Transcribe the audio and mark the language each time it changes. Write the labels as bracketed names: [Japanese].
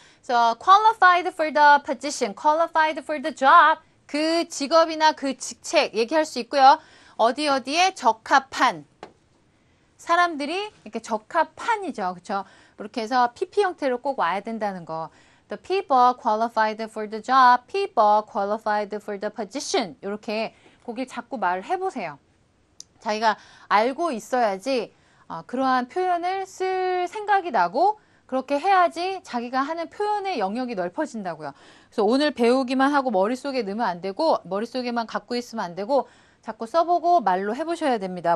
[Korean] 그래서 [English] qualified for the position, qualified for the job [Korean] 그 직업이나 그 직책 얘기할 수 있고요. 어디에 적합한 사람들이 이렇게 적합한이죠. 그렇죠? 이렇게 해서 PP 형태로 꼭 와야 된다는 거. [English] The people qualified for the job, people qualified for the position. [Korean] 이렇게 거기 자꾸 말을 해보세요. 자기가 알고 있어야지 그러한 표현을 쓸 생각이 나고 그렇게 해야지 자기가 하는 표현의 영역이 넓어진다고요. 그래서 오늘 배우기만 하고 머릿속에 넣으면 안 되고 머릿속에만 갖고 있으면 안 되고 자꾸 써보고 말로 해보셔야 됩니다.